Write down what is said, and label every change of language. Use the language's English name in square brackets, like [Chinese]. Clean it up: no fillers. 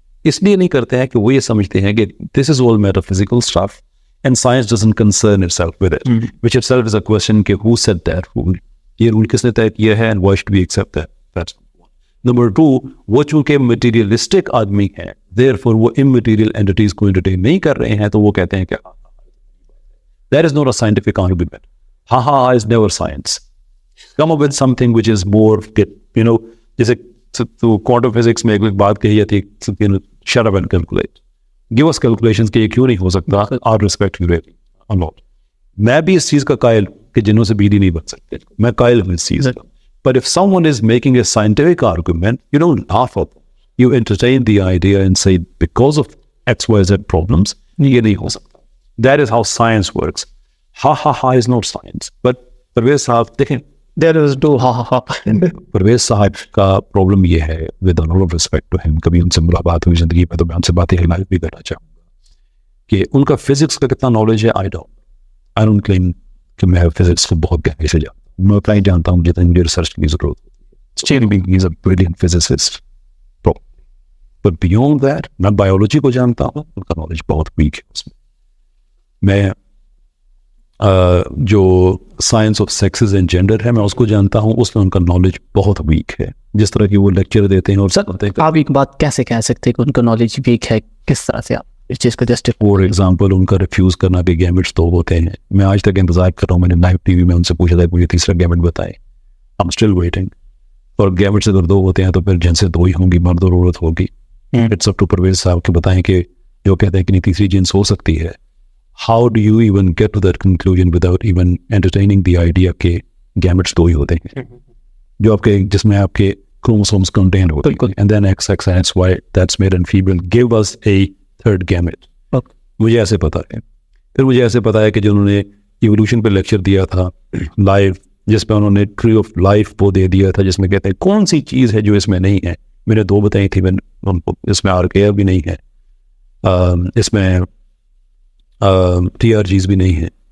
[Urdu] اس لیے نہیں کرتے ہیں کہ وہ یہ سمجھتے ہیں کہ [English] this is all metaphysical stuff and science doesn't concern itself with it which itself is a question کہ who set that rule, [Urdu] یہ رول کس نے طے کیا ہے [English] And why should we accept that. [Urdu] Number 2 وہ چونکہ مٹیریلسٹک آدمی ہے therefore وہ immaterial entities کو entertain نہیں کر رہے ہیں تو وہ کہتے ہیں کہ [English] there is not a scientific argument. is never science. Come up with something which is more [Urdu] جیسے تو کوانٹم فزکس میں ایک بات کہی جاتی ہے [English] shut up and calculate. Give us calculations [Urdu] کہ یہ کیوں نہیں ہو سکتا. [English] I'll respect you really a lot. [Urdu] میں بھی اس چیز کا قائل ہوں کہ جنوں سے بیڑی نہیں بن سکتے، میں قائل ہوں اس چیز کا. [English] But if someone is making a scientific argument, you don't laugh at them. You entertain the idea and say, because of X, Y, Z problems, [Urdu] یہ نہیں ہو سکتا. [English] That is how science works. is not science. [Urdu] But Pervez صاحب دیکھیں [English] there is do [Urdu] Pervez صاحب کا problem یہ ہے [English] with a lot of respect to him، [Urdu] کبھی ان سے ملاقات ہوئی زندگی میں تو میں ان سے باتیں ہائلائٹ بھی کرنا چاہوں گا کہ ان کا فزکس کا کتنا نالج ہے. [English] I don't claim [Urdu] کہ میں فزکس کو بہت گہرائی سے جانتا ہوں، میں اتنا ہی جانتا ہوں جتنی مجھے ریسرچ کی ضرورت ہوتی ہے. [English] He is a brilliant physicist. But beyond that [Urdu] میں بایولوجی کو جانتا ہوں، ان کا نالج بہت ویک ہے اس میں. میں جو science of sexes and gender ہے میں اس کو جانتا ہوں، اس میں ان کا نالج بہت ویک ہے. جس طرح کی وہ لیکچر دیتے ہیں اور سر آپ ایک بات کیسے کہہ سکتے ہیں کہ ان کا نالج ویک ہے؟ کس طرح سے آپ اس چیز کو جسٹیفائی؟ [English] for example [Urdu] ان کا ریفیوز کرنا کہ گیمٹس دو ہوتے ہیں. میں آج تک انتظار کر رہا ہوں، میں نے لائیو ٹی وی میں ان سے پوچھا تھا کہ مجھے تیسرا گیمٹ بتائیں. [English] I'm still waiting. [Urdu] اور گیمٹس اگر دو ہوتے ہیں تو پھر جنس دو ہی ہوں گی، مرد اور عورت ہوگی. [English] it's up to [Urdu] پرویز صاحب کہ بتائیں کہ جو کہتے ہیں کہ نہیں تیسری جنس ہو سکتی ہے. [English] How do you even get to that conclusion without even entertaining the idea [Urdu] کہ گیمٹس دو ہی ہوتے ہیں جو آپ کے [English] جس میں آپ کے chromosomes contained ہوتے ہیں and then XX and XY that's male and female give us a third gamete. [Urdu] مجھے ایسے پتا ہے. پھر مجھے ایسے پتا ہے کہ جنہوں نے ایوولوشن پہ لیکچر دیا تھا لائیو، جس پہ انہوں نے ٹری آف لائف وہ دے دیا تھا، جس میں کہتے ہیں کون سی چیز ہے جو اس میں نہیں ہے. میں نے 2 بتائی تھی، اس میں RKF بھی نہیں ہے، اس میں TRGs بھی نہیں ہے.